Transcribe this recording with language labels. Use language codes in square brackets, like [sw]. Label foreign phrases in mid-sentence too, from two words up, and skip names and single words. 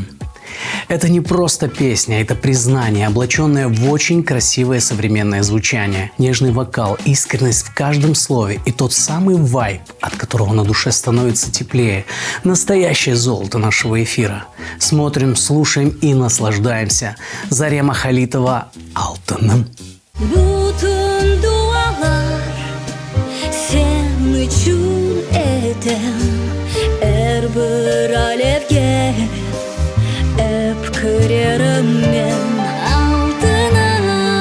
[ru] Это не просто песня, это признание, облаченное в очень красивое современное звучание. Нежный вокал, искренность в каждом слове и тот самый вайб, от которого на душе становится теплее. Настоящее золото нашего эфира. Смотрим, слушаем и наслаждаемся. Зарема Халитова «Алтынım». [crh] Bütün dualar sen için edem, bir alevge öpkürerim ben altınım.